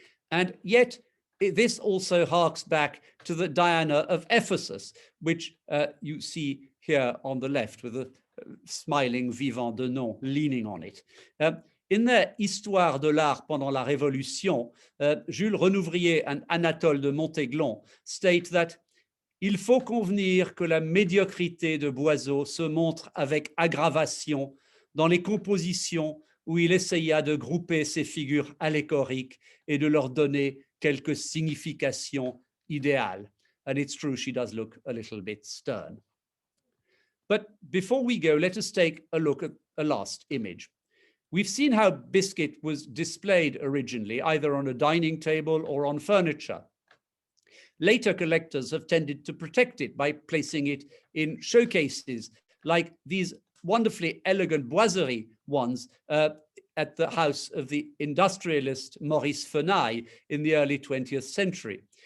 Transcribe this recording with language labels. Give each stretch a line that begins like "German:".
English: And yet this also harks back to the Diana of Ephesus, which you see here on the left with a smiling Vivant de Nom leaning on it. In their
French: Histoire de l'art pendant la Révolution, Jules Renouvrier and Anatole de Montaiglon
English: state that
French: il faut convenir que la médiocrité de Boizot se montre avec aggravation dans les compositions où il essaya de grouper ces figures allégoriques et de leur donner quelques significations idéales.
English: And it's true, she does look a little bit stern. But before we go, let us take a look at a last image. We've seen how biscuit was displayed originally, either on a dining table or on furniture. Later collectors have tended to protect it by placing it in showcases, like these wonderfully elegant boiserie ones at the house of the industrialist Maurice Fenaille in the early 20th century.